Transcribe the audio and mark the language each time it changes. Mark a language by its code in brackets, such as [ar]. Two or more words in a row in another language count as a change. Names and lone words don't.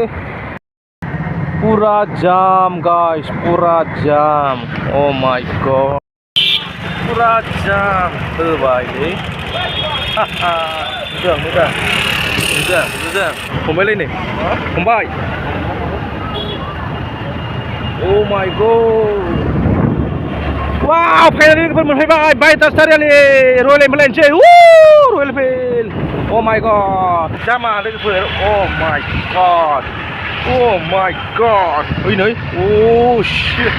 [brx] पूरा जाम गाइस पूरा जाम [en] oh my god [brx] पूरा जाम होबायलै नुदों फंबायलै नै फंबाय [en] Oh my god! Wow! Finally [brx] लोगोफोर मोनफैबाय बायहाटा सारियालि रयेल एनफिल्ड लायनोसै रयेल एनफिल्ड [en] Oh my god! [brx] जामा लोगोफोर [en] Oh my god! Oh my god! [brx] ओइ नै [en] Oh shit!